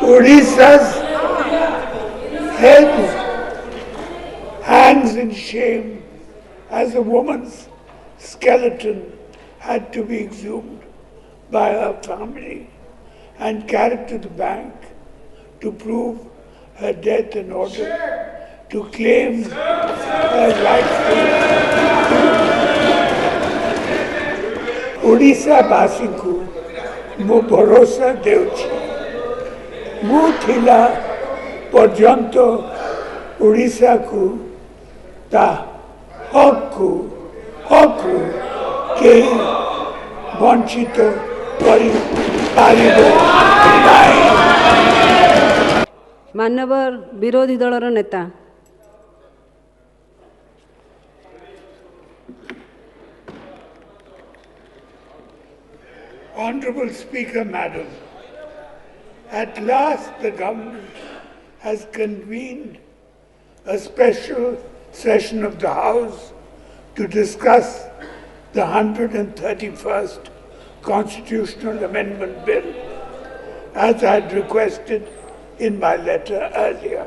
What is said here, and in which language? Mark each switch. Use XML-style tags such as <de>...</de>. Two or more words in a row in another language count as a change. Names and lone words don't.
<en>Odisha's head hangs in shame as a woman's skeleton had to be exhumed by her family and carried to the bank to prove her death in order to claim her rightful</en> <or>Odisha ବାସୀଙ୍କୁ ମୁଁ ଭରସା ଦେଉଛି ମୁଁ ଥିଲା ପର୍ଯ୍ୟନ୍ତ ଓଡ଼ିଶାକୁ ତା ହକରୁ କେହି ବଞ୍ଚିତ କରିପାରିବ ନାହିଁ। ମାନ୍ୟବର ବିରୋଧୀ ଦଳର ନେତା</or> <en>Honorable Speaker, Madam, at last the government has convened a special session of the House to discuss the 131st Constitutional Amendment Bill, as I had requested in my letter earlier.</en>